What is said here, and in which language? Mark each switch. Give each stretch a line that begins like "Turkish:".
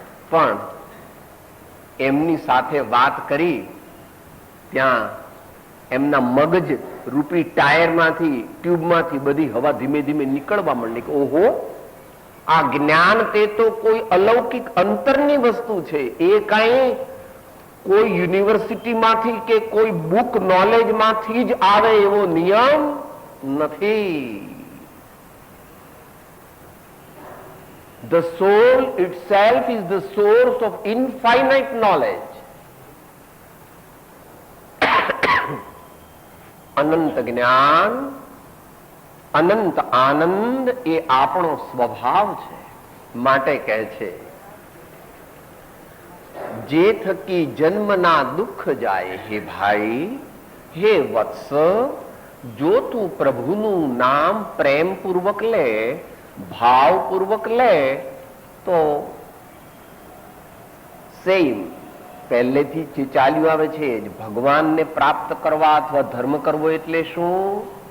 Gujarati: પણ એમની સાથે વાત કરી ત્યાં એમના મગજ રૂપી ટાયરમાંથી, ટ્યુબમાંથી બધી હવા ધીમે ધીમે નીકળવા માંડી કે ઓહો, આ જ્ઞાન તે તો કોઈ અલૌકિક અંતરની વસ્તુ છે. એ કઈ કોઈ યુનિવર્સિટીમાંથી કે કોઈ બુક નોલેજમાંથી જ આવે એવો નિયમ નથી.
English: The soul itself is the source of infinite knowledge.
Gujarati: અનંત જ્ઞાન, અનંત આનંદ એ આપણો સ્વભાવ છે. માટે કહે છે, જે થકી જન્મના દુઃખ જાય. હે ભાઈ, હે વત્સ, જો તું પ્રભુનું નામ પ્રેમપૂર્વક લે, ભાવપૂર્વક લે તો સેમ પહેલેથી જે ચાલ્યું આવે છે જ, ભગવાનને પ્રાપ્ત કરવા અથવા ધર્મ કરવો એટલે શું?